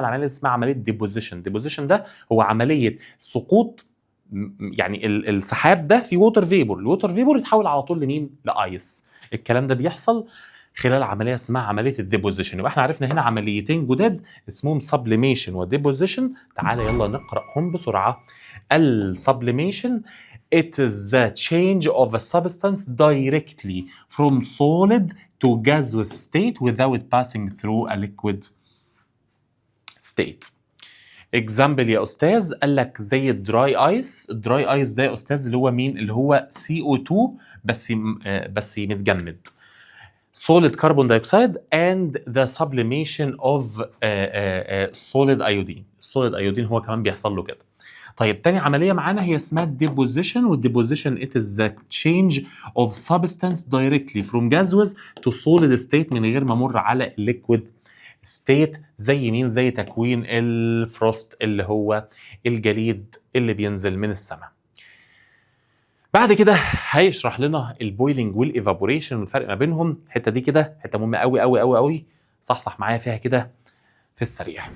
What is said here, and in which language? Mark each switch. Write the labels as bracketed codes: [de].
[ar] العمليه اسمها عمليه ديبوزيشن. ديبوزيشن ده هو عمليه سقوط، يعني السحاب ده في ووتر فيبور، الووتر فيبور يتحول على طول لمين؟ لايس. الكلام ده بيحصل خلال عمليه اسمها عمليه الديبوزيشن. يبقى احنا عرفنا هنا عمليتين جداد اسمهم سبليميشن وديبوزيشن. تعالى يلا نقراهم بسرعه. [en] السبليميشن it is the change of a substance directly from solid to gaseous state without passing through a liquid state. [ar] اكزامبل يا استاذ، قال لك زي الدراي ايس. الدراي ايس ده يا استاذ اللي هو مين؟ اللي هو CO2 بس متجمد. [en] solid carbon dioxide and the sublimation of solid iodine. [ar] solid iodine هو كمان بيحصل له كده. طيب تاني عملية معانا هي اسمها الديبوزيشن. [en] والديبوزيشن it is the change of substance directly from gaseous to solid state [ar] من غير ما امر على [en] liquid state. [ar] زي مين؟ زي تكوين الفروست اللي هو الجليد اللي بينزل من السماء. بعد كده هيشرح لنا البويلنج والايفابوريشن والفرق ما بينهم. الحته دي كده حته مهمه قوي قوي قوي قوي، صحصح معايا فيها كده في السريع.